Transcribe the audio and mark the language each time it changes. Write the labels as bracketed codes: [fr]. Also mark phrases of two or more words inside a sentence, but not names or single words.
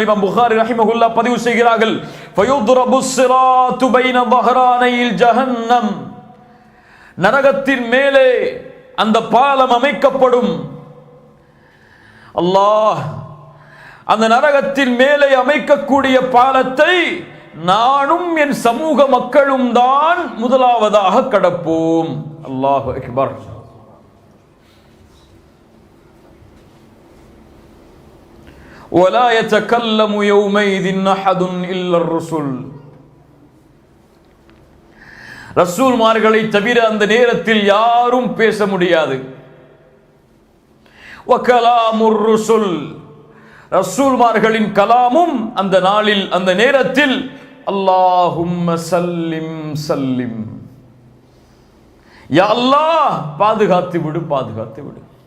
[ta] இமாம் புகாரி ரஹிமஹுல்லாஹ் பதிவு செய்கிறார்கள், [ar] فيضرب الصراط بين ظهراني جهنم, [ta] நரகத்தின் மேலே அந்த பாலம் அமைக்கப்படும். அல்லாஹ் அந்த நரகத்தின் மேலே அமைக்கக்கூடிய பாலத்தை நானும் என் சமூக மக்களும் தான் முதலாவதாக கடப்போம். [ar] الله أكبر. ولا يتكلم يومئذ أحد إلا الرسل, [ta] ரசூல்மார்களை தவிர அந்த நேரத்தில் யாரும் பேச முடியாது. [ar] وكلام الرسل, [ta] ரசூல்மார்களின் கலாமும் அந்த நாளில் அந்த நேரத்தில் [ar] اللهم سلم سلم, يا الله [ta] பாதுகாத்து விடு, பாதுகாத்து விடு.